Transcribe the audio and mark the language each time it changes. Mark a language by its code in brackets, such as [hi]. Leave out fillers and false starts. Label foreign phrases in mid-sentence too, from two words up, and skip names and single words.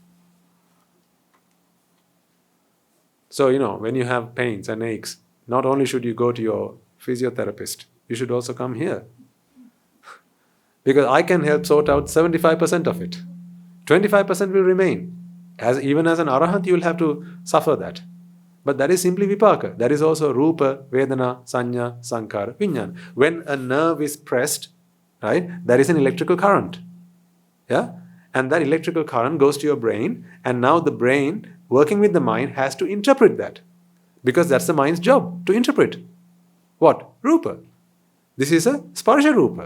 [en] So, when you have pains and aches, not only should you go to your physiotherapist, you should also come here. Because I can help sort out 75% of it. 25% will remain. Even as an arahant, you will have to suffer that. But that is simply vipaka. That is also [pi] rúpa, vedana, sanya, sankara, viññāna. [en] When a nerve is pressed, right, there is an electrical current. Yeah? And that electrical current goes to your brain, and now the brain, working with the mind, has to interpret that. Because that's the mind's job, to interpret. What? Rúpa. This is a [pi] sparsha rúpa.